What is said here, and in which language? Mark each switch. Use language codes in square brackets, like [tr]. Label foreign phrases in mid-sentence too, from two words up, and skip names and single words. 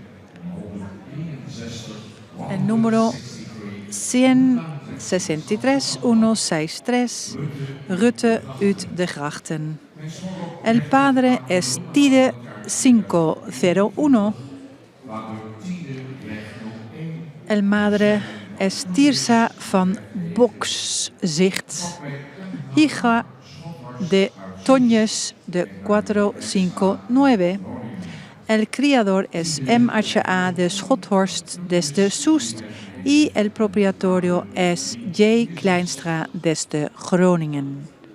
[es] 163. El número 163, 163, Rutte uit de Grachten. El padre es Tide 501. El madre es Tirsa van Bokszicht. Hija de Toñes de 459. El criador es MHA de Schothorst desde Soest y el propietario es J. Kleinstra desde Groningen.